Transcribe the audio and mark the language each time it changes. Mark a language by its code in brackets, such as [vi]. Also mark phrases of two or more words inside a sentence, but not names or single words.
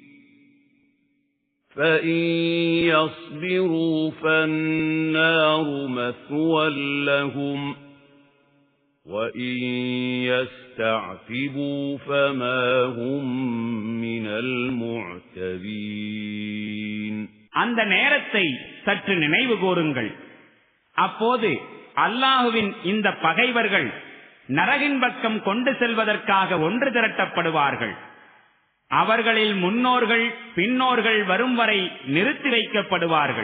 [ar] فَإِنْ يَصْبِرُوا فَالنَّارُ مَثْوًى لَهُمْ وَإِنْ يَسْتَعْتِبُوا فَمَا هُمْ مِنَ الْمُعْتَبِينَ. [ta] அந்த நேரத்தை சற்று நினைவு கூறுங்கள். அப்போது அல்லாஹுவின் இந்த பகைவர்கள் நரகின் பக்கம் கொண்டு செல்வதற்காக ஒன்று திரட்டப்படுவார்கள். அவர்களில் முன்னோர்கள் பின்னோர்கள் வரும் வரை நிறுத்தி வைக்கப்படுவார்கள்.